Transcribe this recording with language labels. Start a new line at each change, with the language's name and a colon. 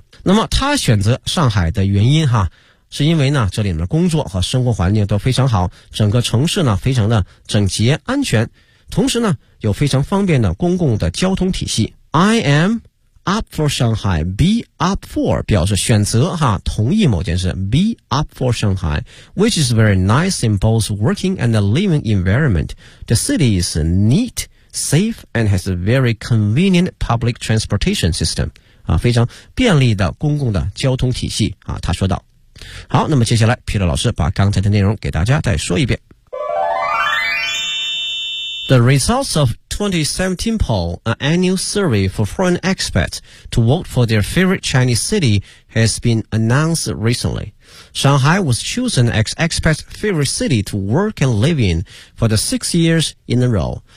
Chinese: 那么他选择上海的原因是因为呢这里面工作和生活环境都非常好，整个城市呢非常的整洁安全，同时呢有非常方便的公共的交通体系。
English: I am up for Shanghai, be up for
Chinese: 表示选择哈，同意某件事，
English: be up for Shanghai, which is very nice in both working and the living environment. The city is neat, safe and has a very convenient public transportation system、
Chinese: 非常便利的公共的交通体系、他说道。好，那么接下来 Peter 老师把刚才的内容给大家再说一遍。
English: The results of 2017 poll, an annual survey for foreign expats to vote for their favorite Chinese city, has been announced recently. Shanghai was chosen as expats' favorite city to work and live in for the 6 years in a row.